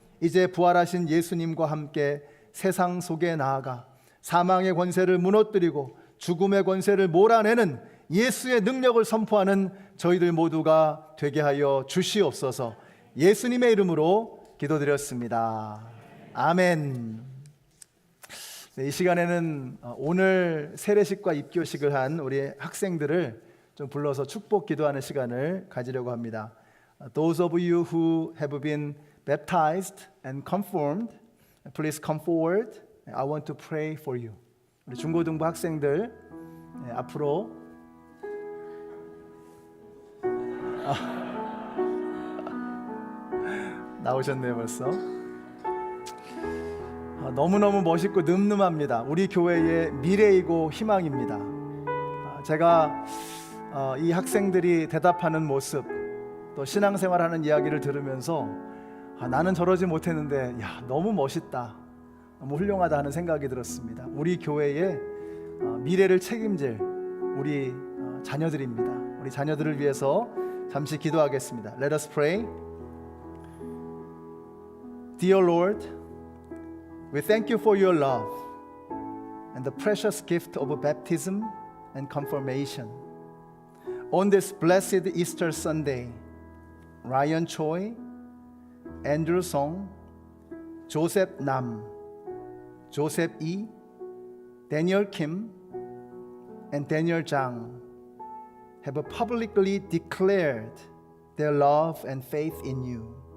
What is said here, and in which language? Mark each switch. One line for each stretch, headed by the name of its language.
Korean: 이제 부활하신 예수님과 함께 세상 속에 나아가 사망의 권세를 무너뜨리고 죽음의 권세를 몰아내는 예수의 능력을 선포하는 저희들 모두가 되게 하여 주시옵소서. 예수님의 이름으로 기도드렸습니다. 아멘. 이 시간에는 오늘 세례식과 입교식을 한 우리 학생들을 좀 불러서 축복 기도하는 시간을 가지려고 합니다.
English: Those of you who have been baptized and confirmed, please come forward. I want to pray for you.
Korean: 우리 중고등부 학생들 앞으로 나오셨네요 벌써. 너무너무 멋있고 늠름합니다. 우리 교회의 미래이고 희망입니다. 제가 이 학생들이 대답하는 모습, 또 신앙생활하는 이야기를 들으면서 나는 저러지 못했는데 너무 멋있다, 너무 훌륭하다 하는 생각이 들었습니다. 우리 교회의 미래를 책임질 우리 자녀들입니다. 우리 자녀들을 위해서 잠시 기도하겠습니다.
English: Let us pray. Dear Lord, we thank you for your love. and the precious gift of baptism and confirmation. On this blessed Easter Sunday, Ryan Choi, Andrew Song, Joseph Nam, Joseph Yi, Daniel Kim, and Daniel Zhang have publicly declared their love and faith in you.